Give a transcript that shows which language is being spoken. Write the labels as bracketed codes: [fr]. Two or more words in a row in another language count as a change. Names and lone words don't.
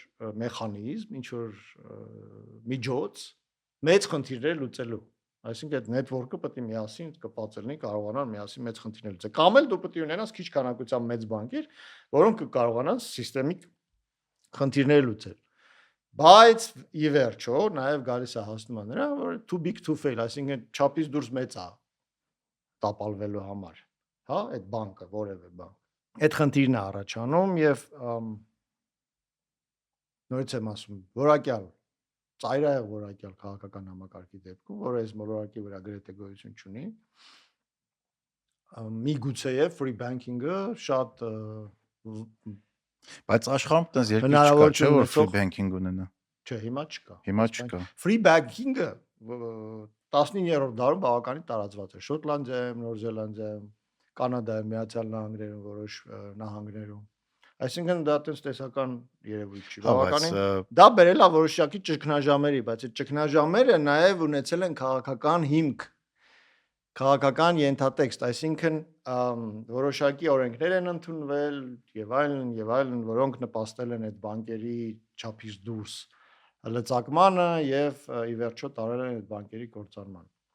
[hy] մեխանիզմ, ինչ-որ միջոց մեծ խնդիրներ լուծելու։ Այսինքն այդ network-ը պետք է միասին կպածել լինի, կարողանան միասին մեծ խնդիրներ լուծել։ Կամ էլ դու պետք է ունենաս քիչ քանակության մեծ բանկեր, որոնք կկարողանան սիստեմիկ խնդիրներ լուծել։ Բայց ի վերջո նաև գալիս է հասնում է նրան, որ [en] too big to fail, [hy] այսինքն չափից դուրս մեծ է տապալվելու համար, հա, այդ բանկը, որևէ բանկ։ Այդ խնդիրն է առաջանում եւ նորից եմ ասում, որակյալ ծայրահեղ որակյալ քաղաքական համակարգի դեպքում, որը այս մոլորակի վրա գրեթե գոյություն չունի, միգուցեև [en] free banking- [hy] ը շատ բայց աշխարհում տես երկիր չկա, չէ՞ որ [en] free banking [hy] ունենա։ Չէ, հիմա չկա։ Հիմա չկա։ [en] Free banking- [hy] ը 19-րդ դարում բավականին տարածված է Շոտլանդիայում, Նոր Զելանդիայում, Կանադայում, Միացյալ Նահանգներում, որոշ նահանգներում։ Այսինքն դա այդպես տեսական երևույթ չի։ Հա, բայց Բավականին դա բերել է որոշակի ճգնաժամերի, բայց այդ ճգնաժամերը նաև ունեցել են քաղաքական հիմք, քաղաքական ենթատեքստ, այսինքն որոշակի օրենքներ են ընդունվել եւ այլն, որոնք նպաստել են այդ բանկերի չափից դուրս լծակմանը եւ ի վերջո տարել են այդ բանկերի կործանմանը։